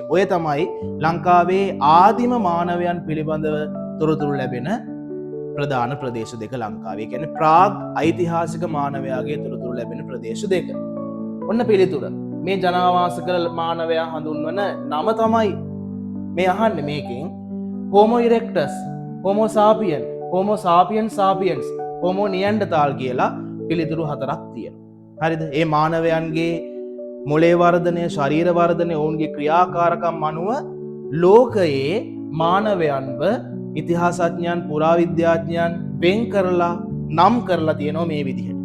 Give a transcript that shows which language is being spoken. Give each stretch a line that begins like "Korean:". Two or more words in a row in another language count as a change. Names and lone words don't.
Sinhala: ඔය තමයි ලංකාවේ ආදිම මානවයන් පිළිබඳව තොරතුරු ලැබෙන ප්‍රධාන ප්‍රදේශ දෙක ලංකාවේ. කියන්නේ ප්‍රාග් ඓතිහාසික මානවයාගේ තොරතුරු ලැබෙන ප්‍රදේශ දෙක. ඔන්න පිළිතුර. මේ ජනාවාස කළ මානවයා හඳුන්වන නම තමයි මේ අහන්නේ මේකෙන් Homo erectus, Homo sapien, Homo sapiens sapiens, Homo neanderthal කියලා පිළිතුරු හතරක් තියෙනවා. හරිද? මේ මානවයන්ගේ මොලේ වර්ධනය, ශරීර වර්ධනය, ඔවුන්ගේ ක්‍රියාකාරකම් අනුව ලෝකයේ මානවයන්ව ඉතිහාසඥයන්, පුරාවිද්‍යාඥයන් වෙන් කරලා නම් කරලා තියෙනවා මේ විදිහට.